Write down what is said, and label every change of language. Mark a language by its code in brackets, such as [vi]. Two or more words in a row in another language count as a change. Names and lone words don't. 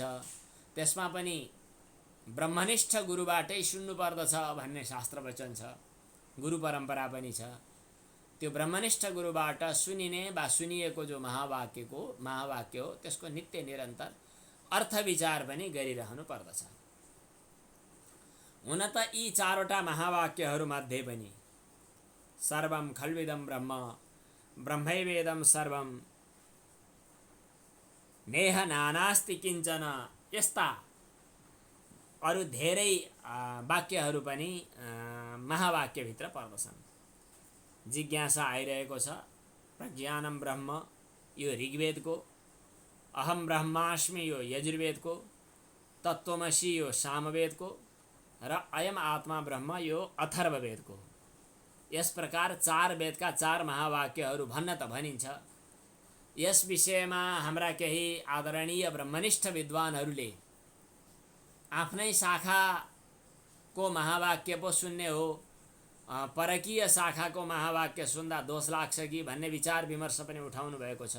[ne] त्यसमा पनि ब्रह्मनिष्ठ गुरुबाटै सुन्नु पर्दछ भन्ने शास्त्र वचन छ, गुरु परम्परा पनि छ। त्यो ब्रह्मनिष्ठ गुरुबाट सुनिने वा सुनिएको जो महावाक्य हो त्यसको नित्य निरन्तर अर्थ विचार पनि गरिरहनु पर्दछ। हुन त यी 4वटा महावाक्यहरूमध्ये पनि [sa] सर्वं खल्विदं ब्रह्म ब्रह्मैवेदं सर्वं नेह नानास्ति किञ्चन, [ne] यस्ता अरू धेरै वाक्यहरू पनि महावाक्यभित्र पर्दछन्। जिज्ञासा आइरहेको छ। [sa] प्रज्ञानं ब्रह्म [ne] यो ऋग्वेदको, [sa] अहम ब्रह्मास्मि [ne] यो यजुर्वेदको, तत्त्वमसि यो सामवेदको र [sa] अयम आत्मा ब्रह्म [ne] यो अथर्ववेदको। यस प्रकार 4 वेदका 4 महावाक्यहरू भन्न त भनिन्छ। यस विषयमा हाम्रा केही आदरणीय ब्रह्मनिष्ठ विद्वानहरूले आफ्नै शाखाको महावाक्य पो सुन्ने हो, परकीय शाखाको महावाक्य सुन्दा दोष लाग्छ कि भन्ने विचार विमर्श पनि उठाउनु भएको छ।